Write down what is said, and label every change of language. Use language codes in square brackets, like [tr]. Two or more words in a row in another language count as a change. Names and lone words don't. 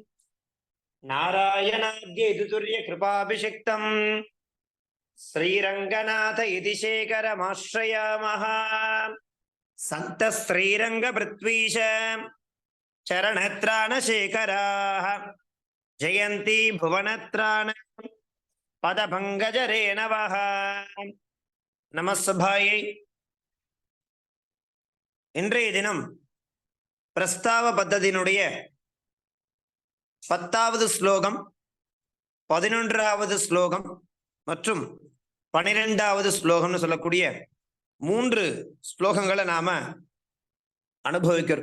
[sa] नारायणाद्यैतुर्यकृपाभिषिक्तम् श्रीरंगनाथ इति शेखरमाश्रयामः। संत श्रीरंग पृथ्वीश चरणत्राणशेखराः जयन्ती भुवनत्राण पदभङ्गजरेणवः। நமஸ்பாயை. [ta] இன்றைய தினம் பிரஸ்தாவ பத்ததியினுடைய 10வது ஸ்லோகம், 11வது ஸ்லோகம் மற்றும் 12வது ஸ்லோகம்னு சொல்லக்கூடிய 3 ஸ்லோகங்களை நாம அனுபவிக்கிறோம்.